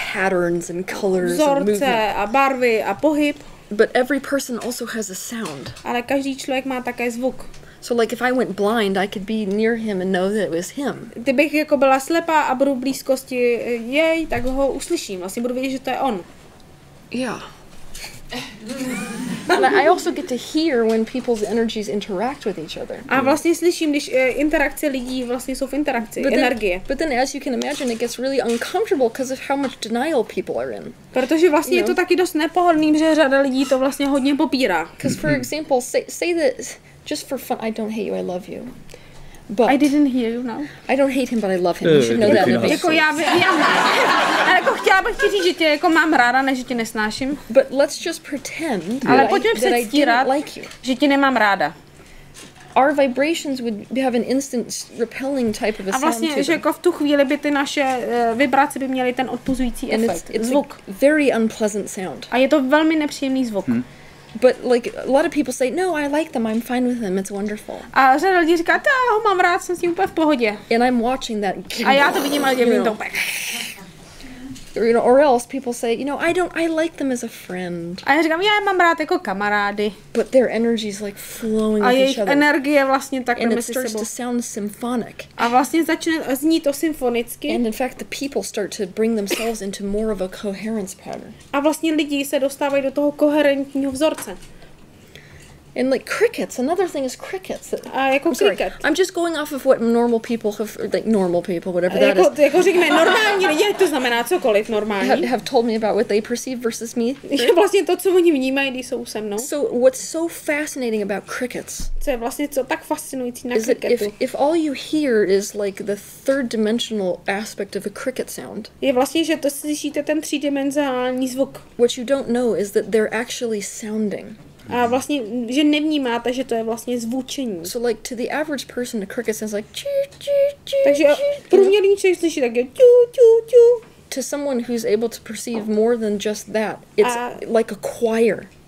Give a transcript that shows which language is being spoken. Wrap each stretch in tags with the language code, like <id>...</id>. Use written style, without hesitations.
<en>Patterns and colors and</en> <cs>vzorce</cs> <en>movement.</en> <cs>a barvy a pohyb.</cs> <en>But every person also has a sound.</en> <cs>Ale každý člověk má také zvuk.</cs> <en>So like if I went blind, I could be near him and know that it was him.</en> <cs>Kdybych jako byla slepá a budu v blízkosti jej, tak ho uslyším. Vlastně budu vědět, že to je on.</cs> <en>Yeah. And I also get to hear when people's energies interact with each other.</en> <cs>A vlastně slyším, když interakce lidí vlastně jsou v interakci, energie.</cs> <en>But then as you can imagine, it gets really uncomfortable because of how much denial people are in.</en> <cs>Protože vlastně je to taky dost nepohodlný, že řada lidí to vlastně hodně popírá.</cs> <en>Because for example, say that just for fun, I don't hate you, I love you. But I didn't hear you now. I don't hate him, but I love him. You should know that.</en> <cs>Jako já jako chtěla bych ti říct, že tě jako mám ráda, než že tě nesnáším.</cs> <en>But let's just pretend</en> <cs>ale pojďme</cs> <en>that I didn't like you.</en> <cs>Že tě nemám ráda.</cs> <en>Our vibrations would have an instant repelling type of a sound.</en> <cs>A vlastně, že jako v tu chvíli by ty naše vibrace by měly ten odpuzující efekt, zvuk.</cs> <en>Very unpleasant sound.</en> <cs>A je to velmi nepříjemný zvuk.</cs> <en>But like a lot of people say, no, I like them, I'm fine with them, it's wonderful.</en> <cs>A řada lidí říká, já ho mám rád, jsem s ním úplně v pohodě.</cs> <en>And I'm watching that.</en> <cs>A já to vidím, ale dělím to úplně.</cs> <en>Or else people say, I like them as a friend.</en> <cs>A já říkám, já je mám rád jako kamarády.</cs> <en>But their energy is like flowing</en> <cs>a</cs> <en>with each</en> <cs>jejich</cs> <en>other.</en> <cs>energie vlastně takhle mezi sebou.</cs> <en>And it starts to sound symphonic.</en> <cs>A vlastně začne znít to symfonicky.</cs> <en>And in fact the people start to bring themselves into more of a coherence pattern.</en> <cs>A vlastně lidi se dostávají do toho koherentního vzorce.</cs> <en>And like crickets, another thing is crickets.</en> <cs>A jako cricket.</cs> <en>I'm just going off of what normal people have, like normal people, whatever that is.</en> <cs>Jako řekněme, normální lidi, to znamená cokoliv normální.</cs> <en>Have told me about what they perceive versus me.</en> <cs>Je vlastně to, co oni vnímají, když jsou se mnou.</cs> <en>So what's so fascinating about crickets?</en> <cs>Co je vlastně co tak fascinující na cricketu?</cs> <en>If all you hear is like the third dimensional aspect of a cricket sound.</en> <cs>Je vlastně, že to slyšíte ten třídimenzionální zvuk.</cs> <en>What you don't know is that they're actually sounding.</en> <cs>A vlastně, že nevnímáte, že to je vlastně zvučení.</cs> <en>So like to the average person, a cricket sounds like</en> <cs>takže průměrný člověk slyší tak ču ču ču.</cs> <en>To someone who's able to perceive more than just that, it's like a choir.</en>